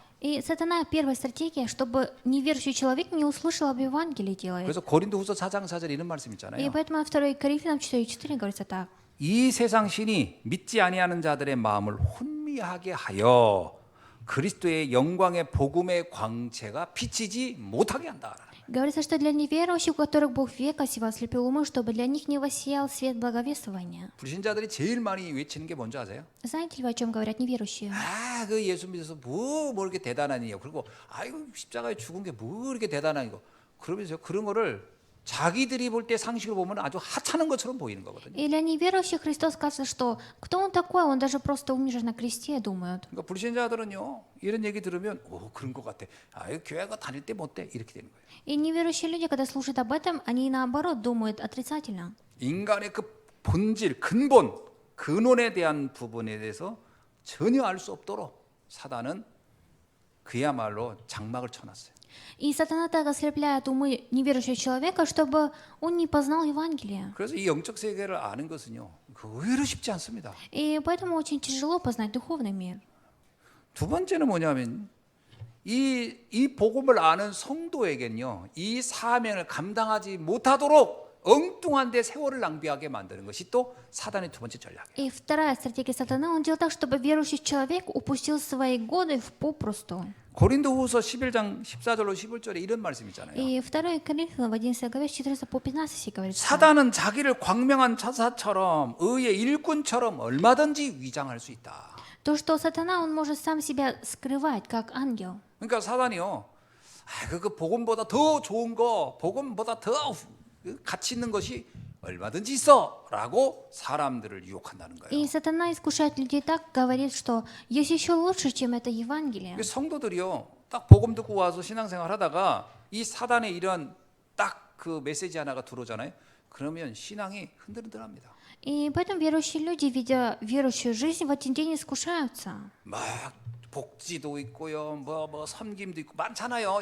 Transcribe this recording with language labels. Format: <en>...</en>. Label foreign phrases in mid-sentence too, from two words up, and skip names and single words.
<ru>И сатана, первая стратегия, чтобы неверующий человек не услышал об Евангелии, делает.</ru> <ko>그래서 고린도후서 4장 4절 이런 말씀</ko> <ru>И</ru> <ko>있잖아요.</ko> <ru>поэтому 2 Коринфянам 4:4 говорится так.</ru> <ko>이 세상 신이 믿지 아니하는 자들의 마음을 혼미하게 하여 그리스도의 영광의 복음의 광채가 비치지 못하게 한다.</ko> <ru>Говорится, что для неверующих, у которых Бог века сего ослепил умы, чтобы для них не воссиял свет благовествования.</ru> <ko>불신자들이 제일 많이 외치는 게 뭔지 아세요?</ko> <ru>Знаете ли вы, о чем говорят неверующие?</ru> <ko>아, 그 예수 믿어서 뭐 이렇게 대단하니요. 그리고 아이고 십자가에 죽은 게 뭐 이렇게 대단하니고. 그러면서 그런 거를 자기들이 볼 때 상식으로 보면 아주 하찮은 것처럼 보이는 거거든요.</ko> <ru>И для неверующих Христос сказал, что кто он такой, он даже просто умер на кресте, думают.</ru> <ko>그러니까 불신자들은요 이런 얘기 들으면 오 그런 것 같아. 아, 교회가 다닐 때 못돼 이렇게 되는 거예요.</ko> <ru>И неверующие люди, когда слушают об этом, они наоборот думают отрицательно.</ru> <ko>인간의 그 본질, 근본, 근원에 대한 부분에 대해서 전혀 알 수 없도록 사단은 그야말로 장막을 쳐놨어요.</ko> <ru>И сатана так ослепляет умы неверующего человека, чтобы он не познал Евангелие.</ru> <ko>그래서 이 영적 세계를 아는 것은요 그 의외로 쉽지 않습니다.</ko> <ru>И поэтому очень тяжело познать духовный мир.</ru> <ko>두 번째는 뭐냐면 이 복음을 아는 성도에겐요 이 사명을 감당하지 못하도록 엉뚱한데 세월을 낭비하게 만드는 것이 또 사단의 두 번째 전략이에요.</ko> <ru>И вторая стратегия сатаны, он делает так, чтобы верующий человек упустил свои годы попусту.</ru> <ko>고린도후서 11장 14절로 15절에 이런 말씀 있잖아요.</ko> <ru>И 2 Коринфянам в 11 главе с 14 по 15 говорится.</ru> <ko>사단은 자기를 광명한 천사처럼 의의 일꾼처럼 얼마든지 위장할 수 있다.</ko> <ru>То, что сатана, он может сам себя скрывать, как ангел.</ru> <ko>그러니까 사단이요. 그 복음보다 더 좋은 거, 복음보다 더 가치 있는 것이 얼마든지 있어라고 사람들을 유혹한다는 거예요.</ko> <ru>И сатана искушает людей так, говорит, что есть еще лучше, чем это Евангелие.</ru> <ko>성도들이요. 딱 복음 듣고 와서 신앙생활 하다가 이 사단의 이런 딱 그 메시지 하나가 들어오잖아요. 그러면 신앙이 흔들흔들합니다.</ko> <ru>И поэтому верующие люди, видя верующую жизнь, в один день искушаются.</ru> <ko>막 복지도 있고요, 뭐 섬김도 있고 많잖아요.</ko>